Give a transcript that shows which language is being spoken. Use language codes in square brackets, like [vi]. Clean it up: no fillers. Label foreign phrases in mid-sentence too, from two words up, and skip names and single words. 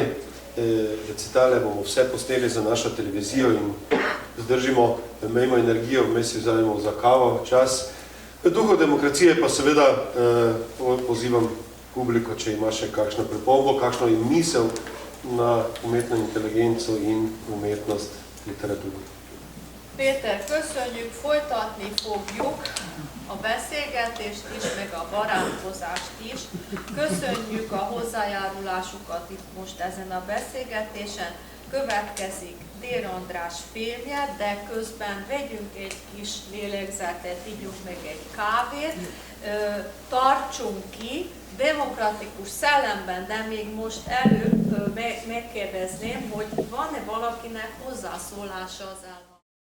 [sl] Recitale bomo vse posneli za našo televizijo in zdržimo, imejmo energijo, vmes si vzajemo za kavo čas. V duhu demokracije pa seveda pozivam publiko, če ima še kakšno pripombo, kakšno je misel na umetno inteligenco in umetnost literaturo. [hu] Péter, köszönjük, folytatni fogjuk a beszélgetést is, meg a barátkozást is. Köszönjük a hozzájárulásukat itt most ezen a beszélgetésen. Következik Dér András filmje, de közben vegyünk egy kis lélegzetet, ígyunk meg egy kávét, tartsunk ki, demokratikus szellemben, de még most előbb megkérdezném, hogy van-e valakinek hozzászólása az elmondáshoz.